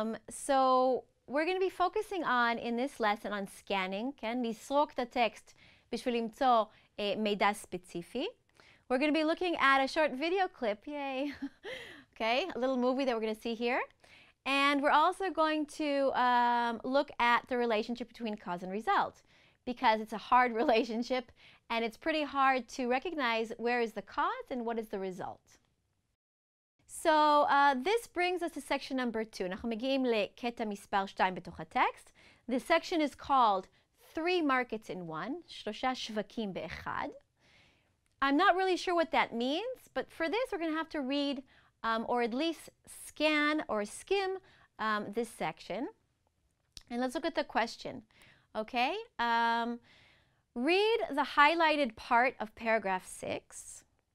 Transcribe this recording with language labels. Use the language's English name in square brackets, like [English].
[English] So we're going to be focusing on, in this lesson, on scanning, כן? [Hebrew] לסרוק את הטקסט בשביל למצוא מידע ספציפי. [English] We're going to be looking at a short video clip, yay, okay, a little movie that we're going to see here. And we're also going to look at the relationship between cause and result, because it's a hard relationship and it's pretty hard to recognize where is the cause and what is the result. So this brings us to section number 2. [Hebrew] אנחנו מגיעים לקטע מספר 2 בתוך הטקסט. [English] This section is called 3 markets in 1, [Hebrew] 3 שווקים באחד. [English] I'm not really sure what that means, but for this we're going to have to read or at least scan or skim this section. And let's look at the question. Okay? Read the highlighted part of paragraph 6.